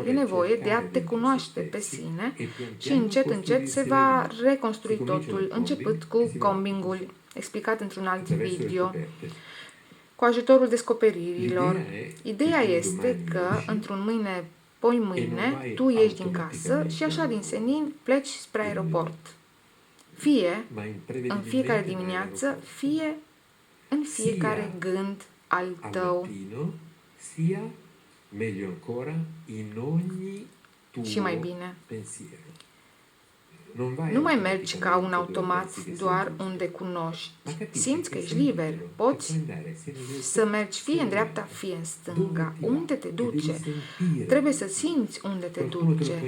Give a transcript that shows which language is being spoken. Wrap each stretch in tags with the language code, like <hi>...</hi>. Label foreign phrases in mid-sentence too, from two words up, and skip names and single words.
<ro>E nevoie de a te cunoaște pe sine și încet se va reconstrui totul, începând cu combingul, explicat într-un alt video, cu ajutorul descoperirilor. Ideea este că într-un mâine, tu ieși din casă și așa din senin pleci spre aeroport. Fie în fiecare dimineață, fie în fiecare gând al tău.</ro> <it>Sia, meglio ancora, in ogni tuo</it> <ro>și mai bine.</ro> <it>pensiero.</it> <ro>Nu mai mergi ca un automat doar unde cunoști. Simți că ești liber. Poți să mergi fie în dreapta, fie în stânga. Unde te duce? Trebuie să simți unde te duce.</ro>